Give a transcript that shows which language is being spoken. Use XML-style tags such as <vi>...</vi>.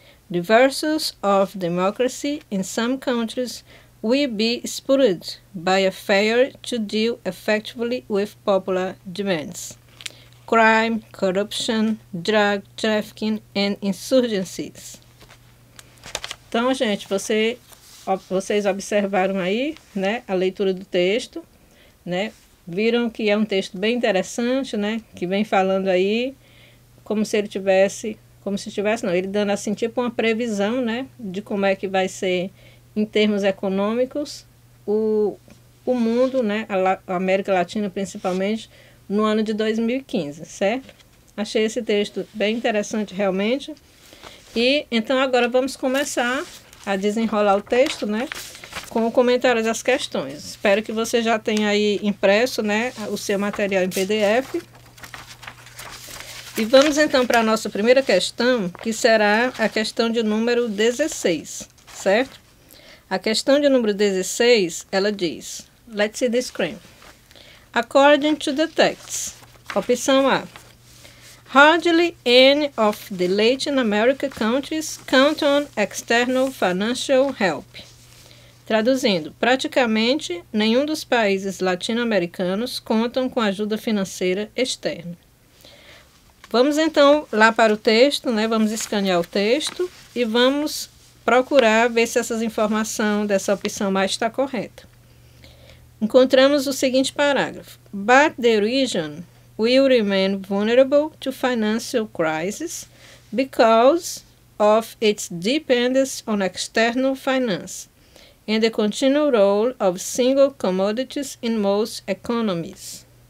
<en>The virtues of democracy in some countries will be spoiled by a failure to deal effectively with popular demands. Crime, corruption, drug trafficking and insurgencies.</en> <pt>Então, gente, vocês observaram aí, né, a leitura do texto, né? Viram que é um texto bem interessante, né? Que vem falando aí como se ele dando assim tipo uma previsão, né? De como é que vai ser em termos econômicos o mundo, né? A América Latina principalmente no ano de 2015, certo? Achei esse texto bem interessante realmente. E então agora vamos começar a desenrolar o texto, né? Com o comentário das questões. Espero que você já tenha aí impresso, né, o seu material em PDF. E vamos então para a nossa primeira questão, que será a questão de número 16, certo? A questão de número 16, ela diz,</pt> <en>let's see the screen. According to the text,</en> <pt>opção A.</pt> <en>Hardly any of the Latin America countries count on external financial help.</en> <pt>Traduzindo, praticamente nenhum dos países latino-americanos contam com ajuda financeira externa. Vamos então lá para o texto, né? Vamos escanear o texto e vamos procurar ver se essa informação dessa opção mais está correta. Encontramos o seguinte parágrafo.</pt> <en>But the region will remain vulnerable to financial crisis because of its dependence on external finance and the continual role of single commodities in most economies.</en>